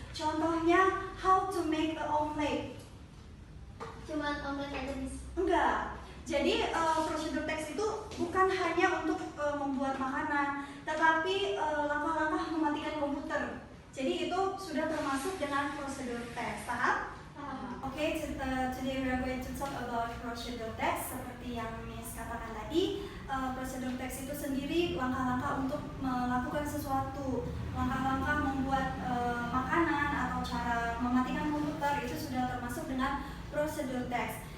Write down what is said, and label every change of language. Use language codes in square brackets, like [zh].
[id] Contohnya, [en] how to make a omelet. [id] Cuman omelet aja, Miss. Enggak. Jadi prosedur teks itu bukan hanya untuk membuat makanan, tetapi langkah-langkah mematikan komputer. Jadi itu sudah termasuk dengan prosedur teks. Paham? [en] Oke, today we are going to talk about [id] prosedur teks. Seperti yang Miss katakan tadi, prosedur teks itu sendiri langkah-langkah untuk melakukan sesuatu, langkah-langkah membuat makanan atau cara mematikan komputer itu sudah termasuk dengan prosedur teks.